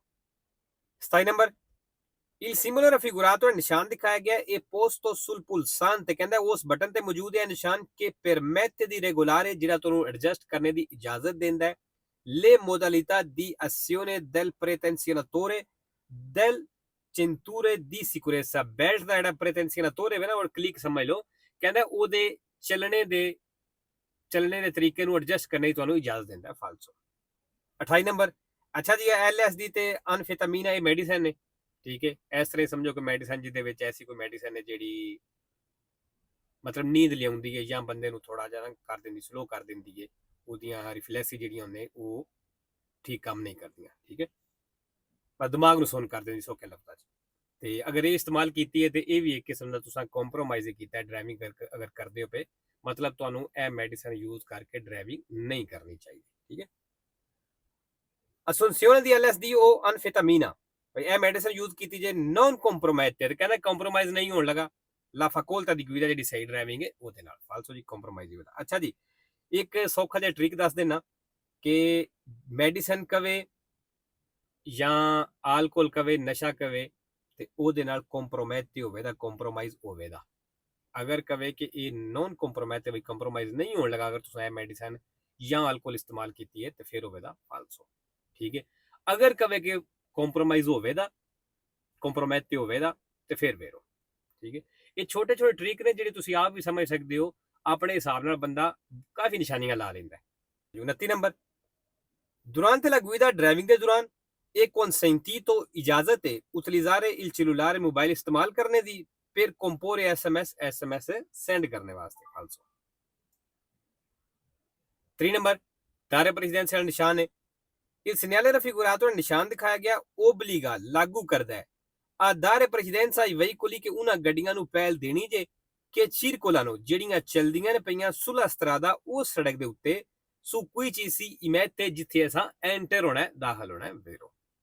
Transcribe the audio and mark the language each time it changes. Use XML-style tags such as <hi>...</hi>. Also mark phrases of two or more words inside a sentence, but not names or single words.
<it>27 ਨੰਬਰ il simbolo raffigurato,</it> <pa>ਨਿਸ਼ਾਨ ਦਿਖਾਇਆ ਗਿਆ</pa> <it>è posto sul pulsante,</it> <pa>ਕਹਿੰਦਾ ਉਸ ਬਟਨ ਤੇ ਮੌਜੂਦ ਹੈ ਨਿਸ਼ਾਨ</pa> <it>che permette di regolare,</it> <pa>ਜਿਹੜਾ ਤੁਹਾਨੂੰ ਐਡਜਸਟ ਕਰਨੇ ਦੀ ਇਜਾਜ਼ਤ ਦਿੰਦਾ ਹੈ</pa> <it>le modalità di azione del pretenzionatore del cinture di sicurezza,</it> <pa>ਬੈਲਟ ਦਾ ਜਿਹੜਾ pretenzionatore ਹੈ ਨਾ, ਉਹ ਕਲਿੱਕ ਸਮਝ ਲਓ, ਕਹਿੰਦਾ ਉਹਦੇ ਚੱਲਣੇ ਦੇ ਤਰੀਕੇ ਨੂੰ ਐਡਜਸਟ ਕਰਨੇ ਦੀ ਤੁਹਾਨੂੰ ਇਜਾਜ਼ਤ ਦਿੰਦਾ ਫਾਲਸੋ। 28 ਨੰਬਰ ਅੱਛਾ ਜੀ, LSD ਤੇ ਅਨਫੈਟਾਮੀਨ ਇਹ ਮੈਡੀਸਨ ਨੇ, ਠੀਕ ਹੈ। ਇਸ ਤਰ੍ਹਾਂ ਸਮਝੋ ਕਿ ਮੈਡੀਸਨ ਜਿਹਦੇ ਵਿੱਚ ਐਸੀ ਕੋਈ ਮੈਡੀਸਨ ਹੈ ਜਿਹੜੀ ਮਤਲਬ ਨੀਂਦ ਲਿਆਉਂਦੀ ਹੈ ਜਾਂ ਬੰਦੇ ਨੂੰ ਥੋੜਾ ਜਿਹਾ ਕਰ ਦਿੰਦੀ, ਸਲੋ ਕਰ ਦਿੰਦੀ ਹੈ, ਉਹਦੀਆਂ ਰਿਫਲੈਕਸ ਜਿਹੜੀਆਂ ਹੁੰਦੇ ਉਹ ਠੀਕ ਕੰਮ ਨਹੀਂ ਕਰਦੀਆਂ, ਠੀਕ ਹੈ, ਪਰ ਦਿਮਾਗ ਨੂੰ ਸੁੰਨ ਕਰ ਦਿੰਦੀ ਸੌਖੇ ਲਫ਼ਜ਼ਾਂ 'ਚ। ਤੇ ਅਗਰ ਇਹ ਇਸਤੇਮਾਲ ਕੀਤੀ ਹੈ ਤੇ ਇਹ ਵੀ ਇੱਕ ਕਿਸਮ ਦਾ ਤੁਸੀਂ ਕੰਪਰੋਮਾਈਜ਼ ਕੀਤਾ ਡਰਾਈਵਿੰਗ ਅਗਰ ਕਰਦੇ ਹੋ ਪਏ, ਮਤਲਬ ਤੁਹਾਨੂੰ ਇਹ ਮੈਡੀਸਨ ਯੂਜ਼ ਕਰਕੇ ਡਰਾਈਵਿੰਗ ਨਹੀਂ ਕਰਨੀ ਚਾਹੀਦੀ, ਠੀਕ ਹੈ।</pa> <it>assunzione di LSD o anfetamina,</it> <pa>ਇਹ ਮੈਡੀਸਨ ਯੂਜ਼ ਕੀਤੀ ਜੇ</pa> <it>non compromette,</it> <pa>ਕਹਿੰਦਾ ਕੰਪਰੋਮਾਈਜ਼ ਨਹੀਂ ਹੋਣ ਲਗਾ</pa> <it>la facoltà di guida,</it> <pa>ਜਿਹੜੀ ਸਹੀ ਡਰਾਈਵਿੰਗ ਹੈ ਉਹਦੇ ਨਾਲ ਫਾਲਸੋ ਜੀ ਕੰਪਰੋਮਾਈਜ਼ ਹੋਵੇਗਾ। ਅੱਛਾ ਜੀ, ਇੱਕ ਸੌਖਾ ਜਿਹਾ ਟ੍ਰਿਕ ਦੱਸ ਦੇਣਾ ਕਿ ਮੈਡੀਸਨ ਕਵੇ ਜਾਂ ਆਲਕੋਹਲ ਕਵੇ, ਨਸ਼ਾ ਕਵੇ, ਤੇ ਉਹਦੇ ਨਾਲ ਕੰਪਰੋਮਾਈਜ਼ ਹੋਵੇਗਾ, ਕੰਪਰੋਮਾਈਜ਼ ਹੋਵੇਗਾ। ਅਗਰ ਕਵੇ ਕਿ ਇਹ</pa> <it>non compromette,</it> <pa>ਵੀ ਕੰਪਰੋਮਾਈਜ਼ ਨਹੀਂ ਹੋਣ ਲਗਾ ਅਗਰ ਤੁਸੀਂ ਇਹ ਮੈਡੀਸਨ ਜਾਂ ਆਲਕੋਹਲ ਇਸਤੇਮਾਲ ਕੀਤੀ ਹੈ ਤੇ ਫਿਰ ਹੋਵੇਗਾ ਫਾਲਸੋ, ਠੀਕ ਹੈ। ਅਗਰ ਕਵੇ ਕਿ ਕੰਪਰੋਮਾਈਜ਼ ਹੋਵੇਗਾ, ਕੰਪਰੋਮਾਈਜ਼ ਹੋਵੇਗਾ ਤੇ ਫਿਰ ਵੇਰੋ, ਠੀਕ ਹੈ। ਇਹ ਛੋਟੇ ਛੋਟੇ ਟ੍ਰਿਕ ਨੇ ਜਿਹੜੇ ਤੁਸੀਂ ਆਪ ਵੀ ਸਮਝ ਸਕਦੇ ਹੋ, ਆਪਣੇ ਹਿਸਾਬ ਨਾਲ ਬੰਦਾ ਕਾਫੀ ਨਿਸ਼ਾਨੀਆਂ ਲਾ ਲੈਂਦਾ ਹੈ।</pa> <it>29 ਨੰਬਰ durante la guida,</it> <pa>ਡਰਾਈਵਿੰਗ ਦੇ ਦੌਰਾਨ ਇਹ consentito, ਇਜਾਜ਼ਤ ਹੈ</pa> <it>utilizzare il cellulare,</it> <pa>ਮੋਬਾਈਲ ਇਸਤੇਮਾਲ ਕਰਨੇ ਦੀ,</pa> <it>per comporre SMS</it> <pa>ਸੈਂਡ ਕਰਨੇ ਵਾਸਤੇ ਫਾਲਸੋ।</pa> <it>3 ਨੰਬਰ dare presidenziale</it> <pa>ਨਿਸ਼ਾਨ ਹੈ</pa> <it>il segnale raffigurato,</it> <pa>ਨਿਸ਼ਾਨ ਦਿਖਾਇਆ ਗਿਆ obbliga, ਲਾਗੂ ਕਰਦਾ ਹੈ</pa> <it>a dare precedenza ai veicoli,</it> <pa>ਕਿ ਉਹਨਾਂ ਗੱਡੀਆਂ ਨੂੰ ਪਹਿਲ ਦੇਣੀ ਜੇ ਕਿ circolano, ਜਿਹੜੀਆਂ ਚੱਲਦੀਆਂ ਨੇ ਪਈਆਂ</pa> <it>sulla strada,</it> <pa>ਉਸ ਸੜਕ ਦੇ ਉੱਤੇ</pa> <it>su cui ci si immette,</it> <pa>ਜਿੱਥੇ ਅਸਾਂ ਐਂਟਰ ਹੋਣਾ ਹੈ, ਦਾਖਲ ਹੋਣਾ ਹੈ vero।</pa>